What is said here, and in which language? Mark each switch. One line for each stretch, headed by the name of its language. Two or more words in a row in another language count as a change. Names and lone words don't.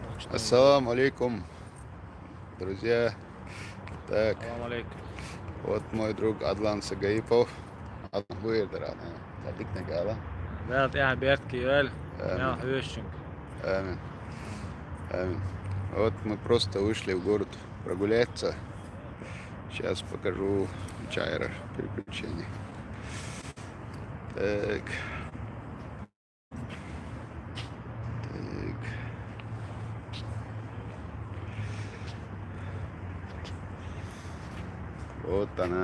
Arabic: السلام عليكم,
Russian: друзья. Так,
Arabic: سلام عليكم.
Russian: вот мой друг Адлан Сагаипов. Да, я Берт Киэль. Я Амин, Хвещин.
Arabic: آمين آمين.
Russian: Вот мы просто вышли в город прогуляться. Сейчас покажу Чайра приключения. Так. Вот она.